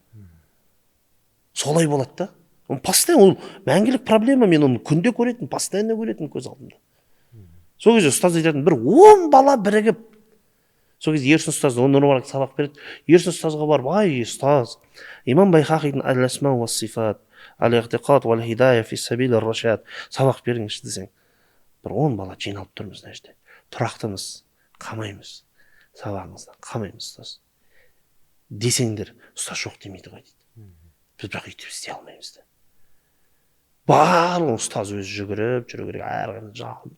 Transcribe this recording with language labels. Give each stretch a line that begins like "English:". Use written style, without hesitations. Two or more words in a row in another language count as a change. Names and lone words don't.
Kazakh: Солай болады да. Постоянно ол мәңгілік проблема, мен оны күнде көретін, постоянно көретін көз алдымда. Сол кезде ұстаз айтатын, бір 10 бала бірігіп, сол кезде Ерсін ұстаз нұрбалак сабақ береді. Ерсін ұстазға барып, ай ұстаз, имам Байхақидің әл-асма ва сифат, әл-иғтиқат ва ал-хидая фи сабил ар-рашад сабақ беріңізші десең, бір 10 бала жиналып тұрмыз мына жерде. Тұрақтымыз, қамаймыз, сабағыңыздан қамаймыз ұстаз. Десеңдер, ұстаз жоқ демейді ғой дейді. Біз бірақ өйтіп істей алмаймыз да. Барлық ұстаз өзі жүгіріп, әрі жағып.